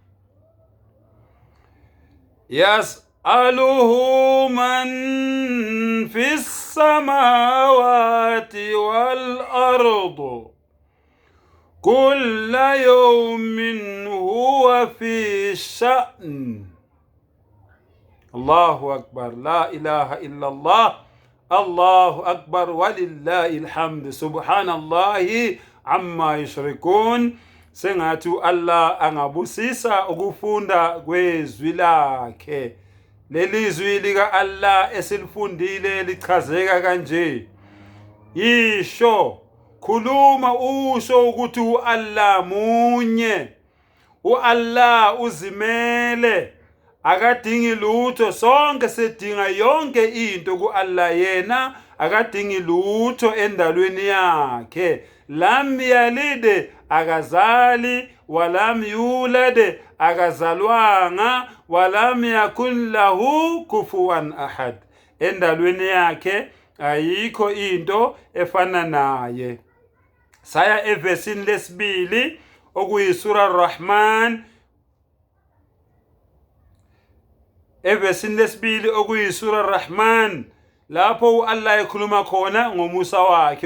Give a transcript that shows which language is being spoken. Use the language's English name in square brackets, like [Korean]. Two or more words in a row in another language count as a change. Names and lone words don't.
[Arabic] يسأله من في السماوات والأرض كل يوم هو في شأن. الله أكبر. لا إله إلا الله. الله أكبر ولله الحمد. سبحان الله عما يشركون. [Zulu] Sengathi Allah angabusisa ukufunda kwezwi lakhe. Leli zwi lika Allah esilifundile lichazeka kanje. Isho khuluma usho ukuthi uAllah munye. uAllah uzimele, akadingi lutho. Sonke sidinga yonke into kuAllah, yena akadingi lutho endalweni yakhe. [Arabic] لم يلد, akazali, ولم يولد, akazalwanga, ولم يكن له كفوا أحد. [Zulu] Endalweni yakhe ayikho into efana naye. Saya evesini lesibili okuyisura Ar-Rahman. Evesini lesibili okuyisura Ar-Rahman, lapho uAllah ekhuluma khona ngomusa wakhe.